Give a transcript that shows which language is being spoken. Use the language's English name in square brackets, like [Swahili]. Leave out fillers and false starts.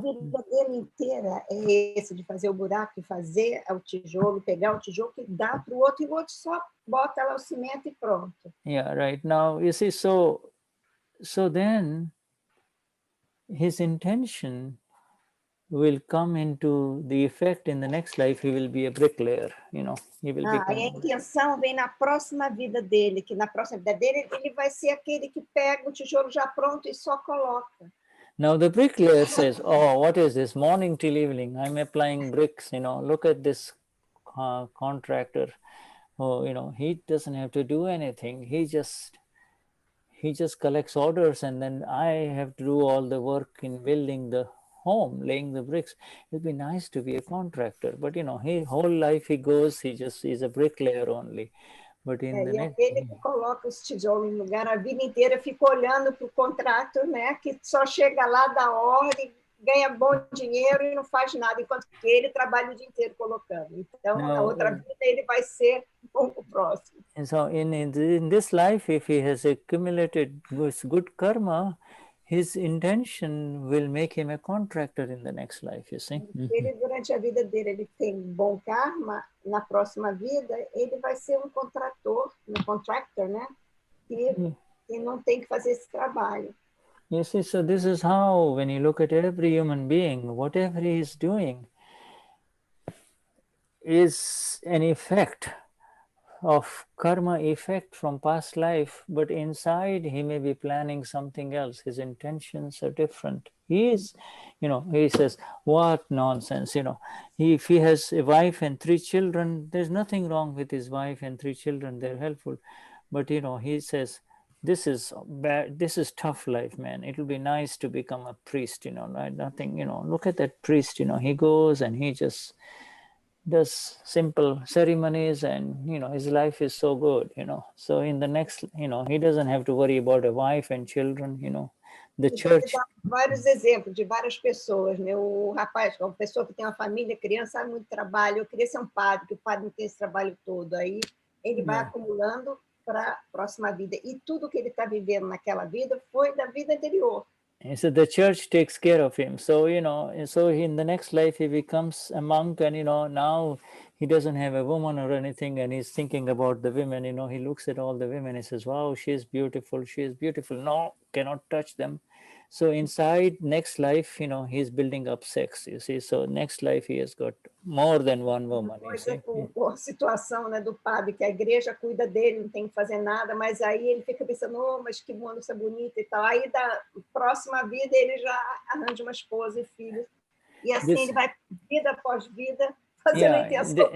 [Portuguese] A vida dele inteira é esse de fazer o buraco e fazer o tijolo, pegar o tijolo e dar para o outro, e o outro só bota lá o cimento e pronto. [English] Yeah, right. Now, you see, so then his intention will come into the effect in the next life. He will be a bricklayer, he will become. [Portuguese] A intenção vem na próxima vida dele, que na próxima vida dele ele vai ser aquele que pega o tijolo já pronto e só coloca. [English] Now the bricklayer says, "Oh, what is this? Morning till evening, I'm applying bricks. Look at this contractor. Oh, he doesn't have to do anything. He just collects orders, and then I have to do all the work in building the home, laying the bricks. It'd be nice to be a contractor, but his whole life he's a bricklayer only." But in the next, [Portuguese] ele que coloca os tijolos no lugar, a vida inteira fica olhando para o contrato, né, que só chega lá, dá ordem, ganha bom dinheiro e não faz nada, enquanto que ele trabalha o dia inteiro colocando. Então, na outra vida, ele vai ser o próximo. [English] And so in this life, if he has accumulated good karma, his intention will make him a contractor in the next life, you see. [Portuguese] Ele, durante a vida dele, ele tem bom karma, na próxima vida, ele vai ser um contrator, um contractor, né? E não tem que fazer esse trabalho. [English] You see, so this is how, when you look at every human being, whatever he is doing is an effect of karma effect from past life, but inside he may be planning something else. His intentions are different. He is, he says, what nonsense, if he has a wife and 3 children, there's nothing wrong with his wife and 3 children, they're helpful. But, he says, this is bad, this is tough life, man. It'll be nice to become a priest, right? Nothing, look at that priest, he goes and he just does simple ceremonies and, his life is so good, So in the next, he doesn't have to worry about a wife and children, The church... [Portuguese] Vários exemplos de várias pessoas, né? O rapaz, uma pessoa que tem uma família, criança, muito trabalho, eu queria ser um padre, que o padre não tem esse trabalho todo. Aí ele vai acumulando para a próxima vida. E tudo que ele está vivendo naquela vida foi da vida anterior. [English] And so the church takes care of him. So, so in the next life he becomes a monk and, now he doesn't have a woman or anything and he's thinking about the women, he looks at all the women, he says, wow, she's beautiful, no, cannot touch them. So inside next life, he's building up sex, you see. So next life he has got more than one woman, you see. [Portuguese] A situação, né, do padre, que a igreja cuida dele, não tem que fazer nada, mas aí ele fica pensando, oh, mas que moça bonita e tal. Aí da próxima vida ele já arranja uma esposa e filhos. E assim ele vai, vida após vida, fazendo a intenção.